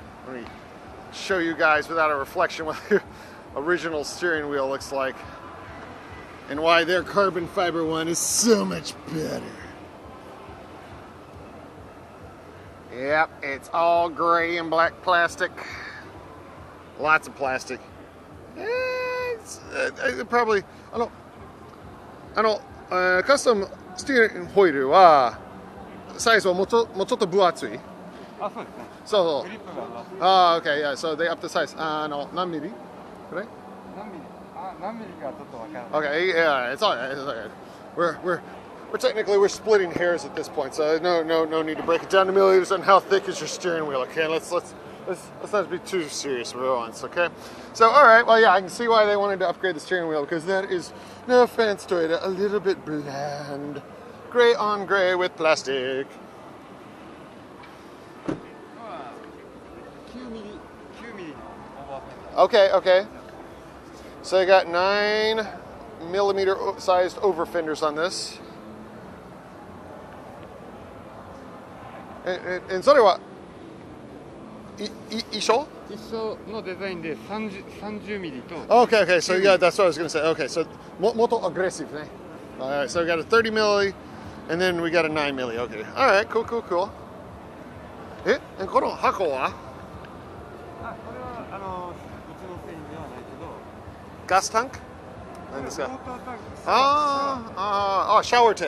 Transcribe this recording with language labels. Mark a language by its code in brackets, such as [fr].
[en] Let me show you guys without a reflection what the original steering wheel looks like and why their carbon fiber one is so much better. Yep, it's all gray and black plastic. Lots of plastic. It's probably, [ja] カスタムスティーリングホイールはサイズはもうちょっと分厚い。あ、そうですね。そう。グリップが。 [en] Okay, yeah. So they up the size. [ja] 何ミリ？これ？何ミリかちょっとわからない。 [en] Okay, yeah, it's all right. It's all right. We're technically we're splitting hairs at this point, so no need to break it down to milliliters on how thick is your steering wheel. Okay, let's not be too serious for once. Okay, so all right, well yeah, I can see why they wanted to upgrade the steering wheel because that is, no offense Toyota, a little bit bland, gray on gray with plastic. [ja] 9ミリのオーバーフェンダー。 [en] Okay. So they got 9mm sized over fenders on this. And [ja] それは一緒のデザインで30ミリと。 [en] Okay, so yeah, that's what I was going to say. Okay, so [ja] もっと [en] aggressive [ja] ね。 [en] Alright, so we got a 30mm and then we got a 9mm. Okay. Alright, cool. [ja] この箱は？これはうちの製品ではないけど。ガスタンク？何ですか？ウォータータンクです。